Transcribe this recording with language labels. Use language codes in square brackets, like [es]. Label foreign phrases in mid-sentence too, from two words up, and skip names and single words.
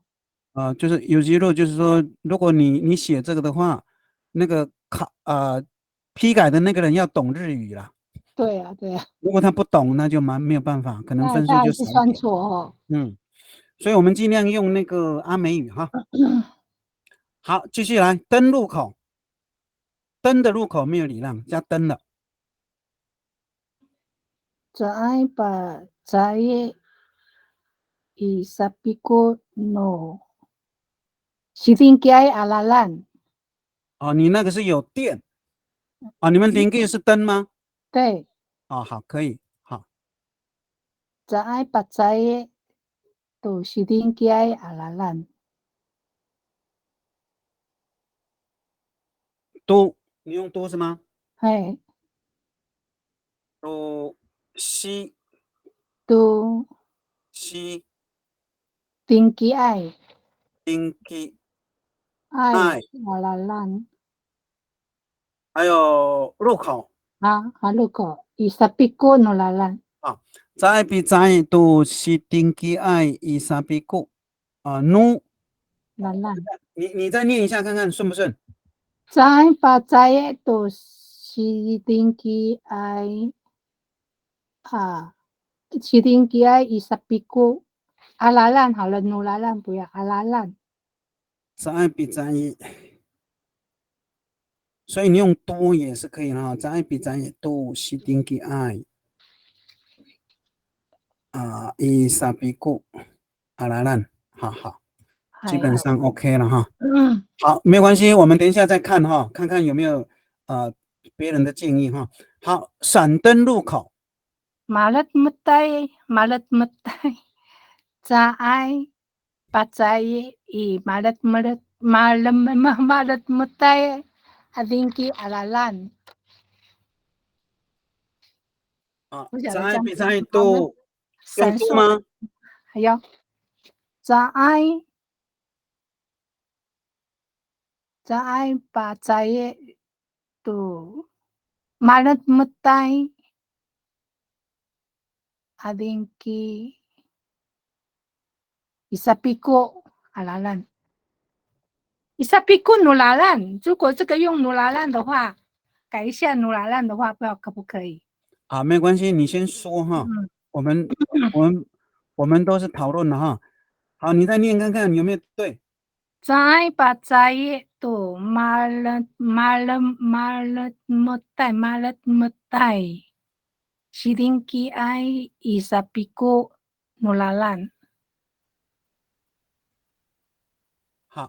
[zh] 就是 Uji路，就是说，如果你写这个的话，那个批改的那个人要懂日语啦。对啊。如果他不懂，那就没有办法，可能分数就少一点。算错哦。所以我们尽量用那个阿美语哈。好，继续来，灯入口，灯的入口没有礼让，加灯了。 [ami] Cai pa cai i sapiku no sidingkiai alalan. [zh] 哦，你那个是有电啊？你们邻居是灯吗？对，哦，好，可以，好， [ami] cai pa cai to sidingkiai alalan. [zh] 都，你用多是吗？嘿， [ami] 都西 to 西 tingkiai 丁基 ai 爱， alalan. [zh] 还有入口 [ami] Haluko i sapiku no lalan. a, cai pi cai to sidingkiai i sapiku a nu, Lalan. [zh] 你再念一下看看顺不顺？ [ami] Cai pa cai to sidingkiai sidingkiai i sapiku alalan 好了 ，no lalan 不要 alalan。 cai pi cai, [zh] 所以你用多也是可以哈， [ami] cai pi cai to sidingkiai a i sapiku alalan, [zh] 好好，基本上 OK 了哈。好，没关系，我们等一下再看哈，看看有没有别人的建议哈。好，闪灯入口， [ami] Malat metay, cai pacay i malat metay adingki alalan。啊 [zh] 不，晓得这在样子比在好都吗？用闪烁多吗？ [ami] 还有 cai pacay to malat metay adingki isapiku alalan。isapiku nulalan， [zh] 如果这个用 nulalan 的话，改一下 nulalan 的话，不知道可不可以？啊，没关系，你先说哈，我们都是讨论了哈。好，你再念看看有没有对。 [ami] Cai pacay to malat metay sidingki ay isapiku nulalan。 [zh] 好，